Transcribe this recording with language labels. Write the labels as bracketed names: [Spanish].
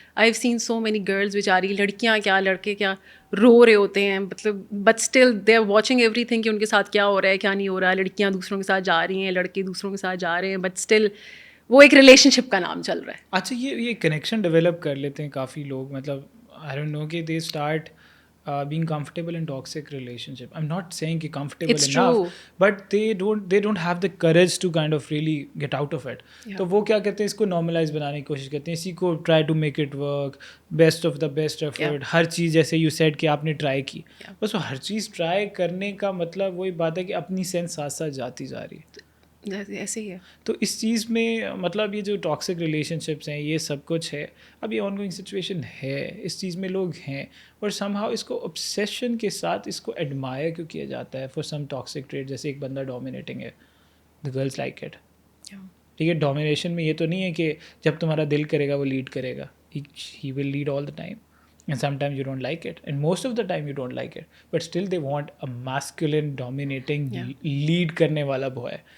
[English] I have seen so many girls [Urdu] بیچاری, لڑکیاں کیا لڑکے کیا رو رہے ہوتے ہیں, مطلب [English] but still they are watching everything [Urdu] کہ ان کے ساتھ کیا ہو رہا ہے کیا نہیں ہو رہا ہے. لڑکیاں دوسروں کے ساتھ جا رہی ہیں, لڑکے دوسروں کے ساتھ جا رہے ہیں, بٹ اسٹل وہ ایک ریلیشن شپ کا نام چل رہا ہے. اچھا یہ کنیکشن ڈیولپ کر لیتے ہیں کافی لوگ, مطلب [English] I don't know [Urdu] کہ [English] They start being comfortable in toxic relationship. I'm not saying کہ comfortable It's enough, true. but they don't have the courage to kind of really get out of it. [Urdu] تو وہ کیا کرتے ہیں, اس کو normalize بنانے کی کوشش کرتے ہیں, اسی کو [English] try to make it work, best of the best effort. [Urdu] ہر چیز جیسے [English] you said [Urdu] کہ آپ نے ٹرائی کی, بس وہ ہر چیز ٹرائی کرنے کا مطلب وہی بات ہے کہ اپنی سینس ساتھ ساتھ جاتی جا رہی ہے. ایسے ہی ہے. تو اس چیز میں مطلب یہ جو ٹاکسک ریلیشن شپس ہیں یہ سب کچھ ہے, اب یہ [English] ongoing situation [Urdu] ہے, اس چیز میں لوگ ہیں, اور سم ہاؤ اس کو obsession کے ساتھ اس کو ایڈمائر کیوں کیا جاتا ہے [English] For some toxic trait. [Urdu] جیسے ایک بندہ ڈومینیٹنگ ہے, [English] The girls like it. [Urdu] ٹھیک ہے, ڈومینیشن میں یہ تو نہیں ہے کہ جب تمہارا دل کرے گا [English] وہ لیڈ کرے گا, he will lead all the time, and sometimes you don't like it, and most of the time you don't like it, but still they want a masculine dominating lead [Urdu] karne wala [English] boy.